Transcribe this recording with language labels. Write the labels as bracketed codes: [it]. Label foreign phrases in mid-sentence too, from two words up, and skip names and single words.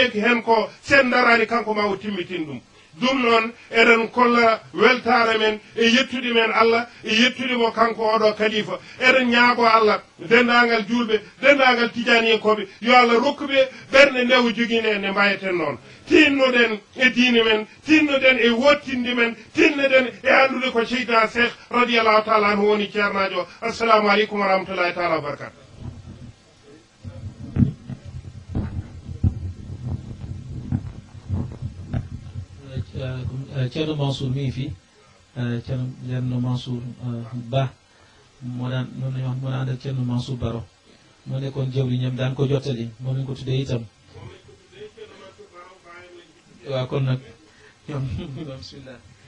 [ff] e hen ko sen darani kanko ma o timmitin ɗum ɗum noon eɗen kolla weltare men e yettude men allah e yettude mo kanko oɗo kalifa eɗen ñaago allah dendagal julɓe dendagal tidianiyankoɓe yo allah rokkuɓe ɓernde nde o joguine nde mbayeten noon tinnoɗen e diine men tinnoɗen e wottinde men tinnoɗen e andude ko seydina cheikh [ar] radiallahu taala anhu [ff] woni ceernajo [ar] assalamu aleykum wa rahmatullahi taala wa barakatu [wo] Ceerno Mansour mi ngi fi Ceerno Mansour Ba moo daan noonu la ñu wax moo daan ànd ak Ceerno Mansour Baro moo nekkoon jawriñam daan ko jottali moom lañ ko tuddee itam waaw kon nag ñoom bismillah